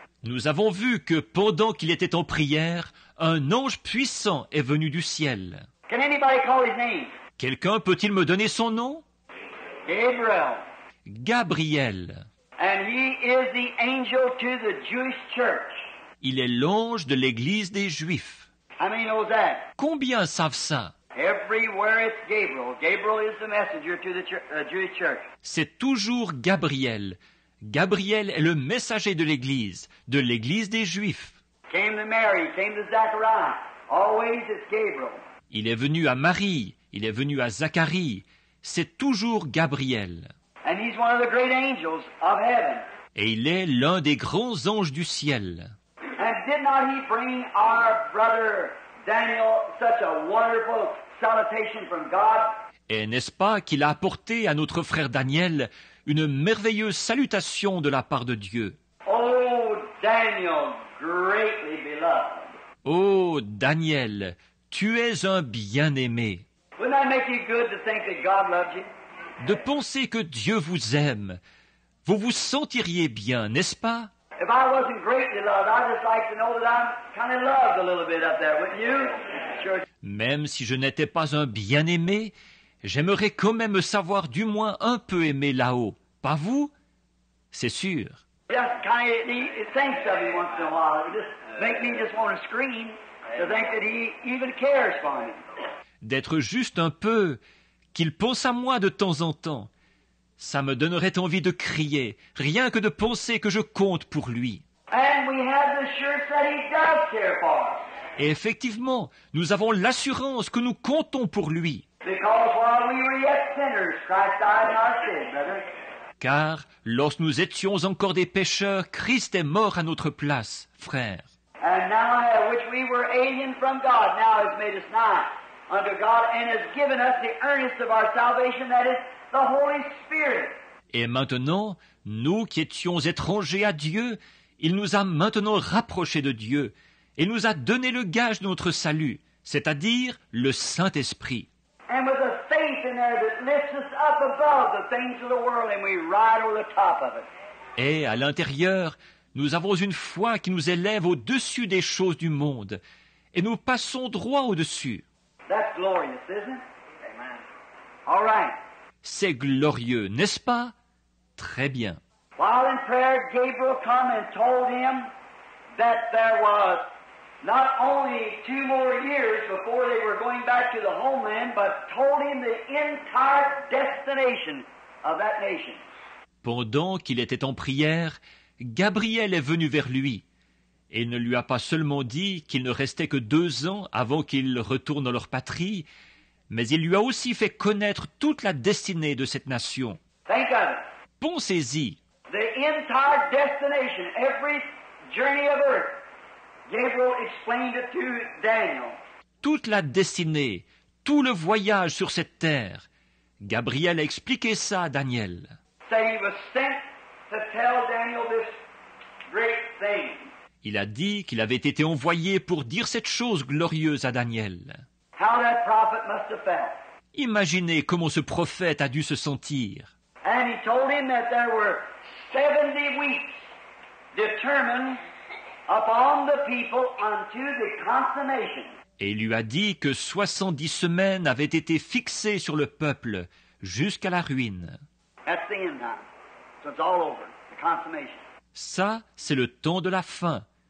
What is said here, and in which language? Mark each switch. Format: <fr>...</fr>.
<fr>Nous avons vu que pendant qu'il était en prière, un ange puissant est venu du ciel.</fr> <en>Can anybody call his name?</en> <fr>Quelqu'un peut-il me donner son nom?</fr> <en>Gabriel.</en> <fr>Gabriel.</fr> <en>And he is the angel to the Jewish church.</en> <fr>Il est l'ange de l'Église des Juifs.</fr> <en>How many knows that?</en> <fr>Combien savent ça?</fr> <en>Everywhere it's Gabriel. Gabriel is the messenger to the Jewish church.</en> <fr>C'est toujours Gabriel. Gabriel est le messager de l'Église des Juifs.</fr> <en>Came to Mary, came to Zachariah. Always it's Gabriel.</en> <fr>Il est venu à Marie, il est venu à Zacharie. C'est toujours Gabriel.</fr> <en>And he's one of the great angels of heaven.</en> <fr>Et il est l'un des grands anges du ciel.</fr> <en>And did not he bring our brother Daniel such a wonderful salutation from God?</en> <fr>Et n'est-ce pas qu'il a apporté à notre frère Daniel une merveilleuse salutation de la part de Dieu?</fr> <en>Oh, Daniel, greatly beloved.</en> <fr>Ô Daniel, tu es un bien-aimé.</fr> <en>Wouldn't that make you good to think that God loved you?</en> <fr>De penser que Dieu vous aime, vous vous sentiriez bien, n'est-ce pas?</fr> <en>If I wasn't greatly loved, I'd just like to know that I'm kind of loved a little bit up there, wouldn't you? Sure.</en> <fr>Même si je n'étais pas un bien-aimé, j'aimerais quand même savoir du moins un peu aimé là-haut. Pas vous? C'est sûr.</fr> <en>Just kind of, he thinks of me once in a while. It just make me just want to scream to think that he even cares for me.</en> <fr>D'être juste un peu, qu'il pense à moi de temps en temps. Ça me donnerait envie de crier, rien que de penser que je compte pour lui.</fr> <en>And we have the assurance that he does care for us.</en> <fr>Et effectivement, nous avons l'assurance que nous comptons pour lui.</fr> <en>Because while we were yet sinners, Christ died in our stead, brother.</en> <fr>Car, lorsque nous étions encore des pécheurs, Christ est mort à notre place, frère.</fr> <en>And now, which we were alien from God, now has made us nigh unto God and has given us the earnest of our salvation, that is the Holy Spirit.</en> <fr>Et maintenant, nous qui étions étrangers à Dieu, il nous a maintenant rapprochés de Dieu et nous a donné le gage de notre salut, c'est-à-dire le Saint-Esprit.</fr> <en>And with a faith in there that lifts us up above the things of the world and we ride over the top of it.</en> <fr>Et à l'intérieur, nous avons une foi qui nous élève au-dessus des choses du monde, et nous passons droit au-dessus.</fr> <en>That's glorious, isn't it? Amen. All right.</en> <fr>C'est glorieux, n'est-ce pas? Très bien.</fr> <en>While in prayer, Gabriel come and told him that there was not only 2 more years before they were going back to the homeland, but told him the entire destination of that nation.</en> <fr>Pendant qu'il était en prière, Gabriel est venu vers lui, et il ne lui a pas seulement dit qu'il ne restait que 2 ans avant qu'ils retournent dans leur patrie, mais il lui a aussi fait connaître toute la destinée de cette nation.</fr> <en>Think of it.</en> <fr>Pensez-y,</fr> <en>The entire destination, every journey of earth. Gabriel explained it to Daniel.</en> <fr>toute la destinée, tout le voyage sur cette terre. Gabriel a expliqué ça à Daniel.</fr> <en>Said he was sent to tell Daniel this great thing.</en> <fr>Il a dit qu'il avait été envoyé pour dire cette chose glorieuse à Daniel.</fr> <en>How that prophet must have felt.</en> <fr>Imaginez comment ce prophète a dû se sentir.</fr> <en>And he told him that there were 70 weeks determined upon the people unto the consummation.</en> <fr>Et il lui a dit que 70 semaines avaient été fixées sur le peuple jusqu'à la ruine.</fr> <en>That's the end time. So it's all over. The consummation.</en> <fr>Ça, c'est le temps de la fin.</fr>